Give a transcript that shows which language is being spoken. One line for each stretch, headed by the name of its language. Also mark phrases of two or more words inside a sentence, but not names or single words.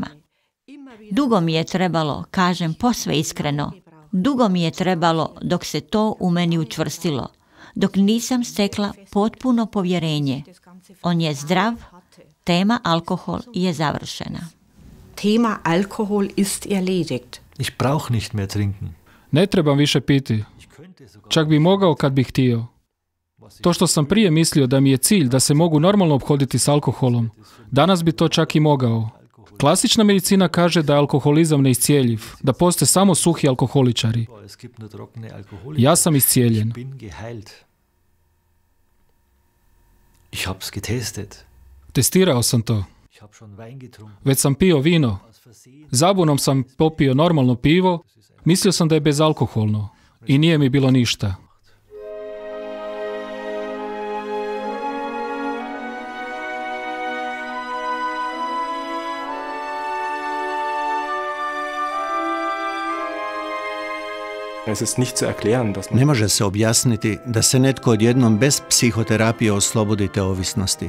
Croatian: Dugo mi je trebalo, kažem posve iskreno, dugo mi je trebalo dok se to u meni učvrstilo, dok nisam stekla potpuno povjerenje. On je zdrav, tema alkohol je završena.
German: Tema alkohol ist erledigt. Ich brauch nicht mehr trinken.
Croatian: Ne trebam više piti. Čak bi mogao kad bih htio. To što sam prije mislio da mi je cilj da se mogu normalno ophoditi s alkoholom, danas bi to čak i mogao. Klasična medicina kaže da je alkoholizam neiscijeljiv, da postoje samo suhi alkoholičari. Ja sam iscijeljen.
German: Ich hab's getestet.
Croatian: Testirao sam to. Već sam pio vino. Zabunom sam popio normalno pivo. Mislio sam da je bezalkoholno. I nije mi bilo ništa. Ne može se objasniti da se netko odjednom bez psihoterapije oslobodi te ovisnosti.